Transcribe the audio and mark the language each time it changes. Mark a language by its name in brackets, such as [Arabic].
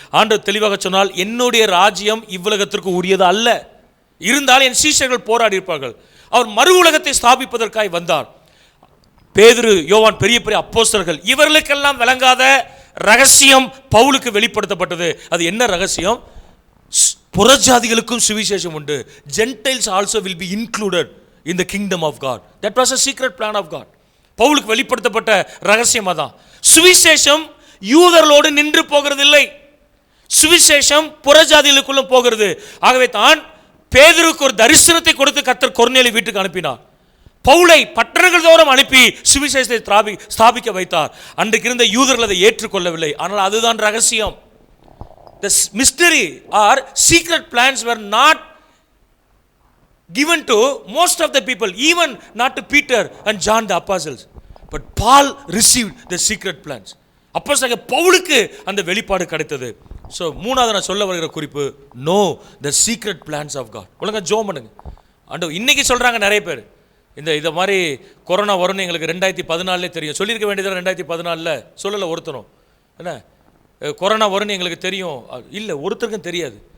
[Tamil] ஆண்டவர் தெளிவாக சொன்னால், என்னுடைய ராஜ்யம் இவ்வுலகத்திற்கு உரியது அல்ல, இருந்தால் என் சீஷர்கள் போராடி இருப்பார்கள். அவர் மறு உலகத்தை ஸ்தாபிப்பதற்காய் வந்தார். பேதுரு, யோவான், பெரிய பெரிய அப்போஸ்தலர்கள், இவர்களுக்கெல்லாம் விளங்காத ரகசியம் பவுலுக்கு வெளிப்படுத்தப்பட்டது. அது என்ன ரகசியம்? புறஜாதிகளுக்கும் சுவிசேஷம் உண்டு. [English] Gentiles also will be included in the kingdom of God. That was a secret plan of God. [Tamil] பவுலுக்கு வெளிப்படுத்தப்பட்ட ரகசியம் அதான். சுவிசேஷம் யூதர்களோடு நின்று போகிறதில்லை, சுவிசேஷம் புறஜாதிகளுக்குள்ள போகிறது. ஆகவே தான் பேதுருக்கு ஒரு தரிசனத்தை கொடுத்து கர்த்தர் கொர்நேலிய வீட்டுக்கு அனுப்பினார். பவுலை பட்டணங்கள் தோறும் அனுப்பி சுவிசேஷத்தை ஸ்தாபிக்க வைத்தார். அன்றைக்கு இருந்த யூதர்கள் அதை ஏற்றுக்கொள்ளவில்லை. ஆனால் அதுதான் ரகசியம். [English] The mystery or secret plans were not given to most of the people, even not to Peter and John the apostles, but Paul received the secret plans. [Tamil] அப்போஸ்தலனாகிய பவுலுக்கு அந்த வெளிப்பாடு கிடைத்தது. ஸோ மூணாவது நான் சொல்ல வருகிற குறிப்பு, [English] Know the secret plans of God. [Tamil] ஒழுங்கா ஜெபம் பண்ணுங்க. ஆண்டவர் இன்னைக்கு சொல்கிறாங்க நிறைய பேர், இதை மாதிரி கொரோனா வரும்னு எங்களுக்கு 2014 தெரியும். சொல்லியிருக்க வேண்டியது 2014 சொல்லலை ஒருத்தரும். என்ன கொரோனா வரும்னு எங்களுக்கு தெரியும் இல்லை, ஒருத்தருக்கும் தெரியாது.